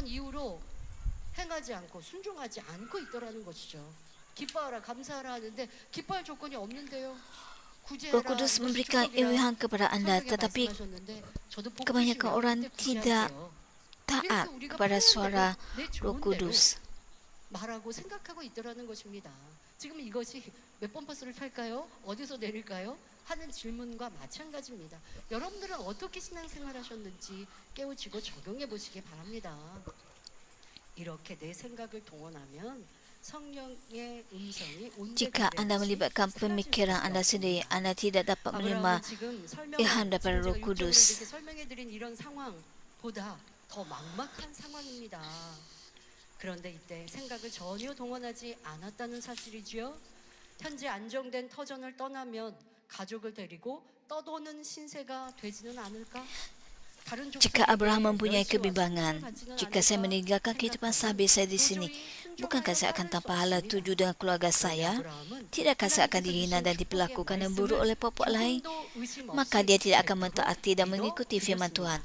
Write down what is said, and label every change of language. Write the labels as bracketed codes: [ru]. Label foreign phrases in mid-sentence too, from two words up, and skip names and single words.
[ms] Roh Kudus memberikan ilham kepada anda, tetapi kebanyakan orang tidak taat kepada suara Roh Kudus. [ko] 말하고 생각하고 있더라는 것입니다. 지금 이것이 몇 번 버스를 탈까요? 어디서 내릴까요? 하는 질문과 마찬가지입니다. 여러분들은 어떻게 신앙생활하셨는지 깨우치고 적용해 보시기 바랍니다. 이렇게 내 생각을 동원하면 성령의 음성이 [ms] Jika anda melibatkan pemikiran anda sendiri, anda tidak dapat menerima ilham daripada Roh Kudus. [ko] 설명해 드린 이런 상황보다 더 막막한 상황입니다. 그런데 이때 생각을 전혀 동원하지 않았다는 사실이지요. 현재 안정된 터전을 떠나면 가족을 데리고 떠도는 신세가 되지는 않을까? [ms] Jika Abraham mempunyai kebimbangan, jika saya meninggalkan kehidupan sahabat saya di sini, bukankah saya akan tanpa hala tuju dengan keluarga saya? Tidakkah saya akan dihina dan diperlakukan yang buruk oleh puak lain? Maka dia tidak akan mentaati dan mengikuti firman Tuhan.